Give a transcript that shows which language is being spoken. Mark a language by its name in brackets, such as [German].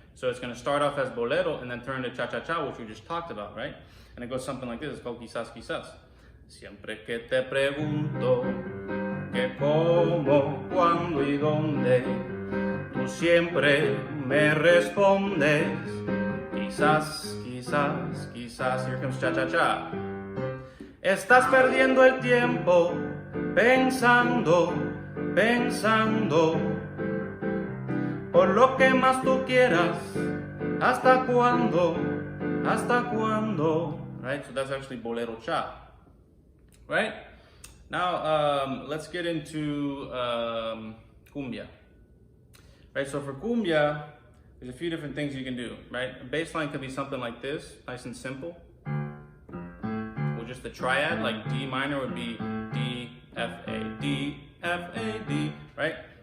[English] So it's going to start off as bolero and then turn to cha-cha-cha, which we just talked about, right? And it goes something like this. It's called quizás, quizás. [Spanish] Siempre que te pregunto que cómo, cuándo y dónde, tú siempre me respondes quizás, quizás, quizás. [English] Here comes cha-cha-cha. [Spanish] Estás perdiendo el tiempo pensando, pensando, por lo que más tú quieras. ¿Hasta cuándo? ¿Hasta cuándo? Right? [English] So that's actually bolero cha. Right? Now, let's get into cumbia. Right? So for cumbia, there's a few different things you can do. Right? A bass line could be something like this, nice and simple. Or just the triad, like D minor would be D, F, A, D, F, A, D. Right?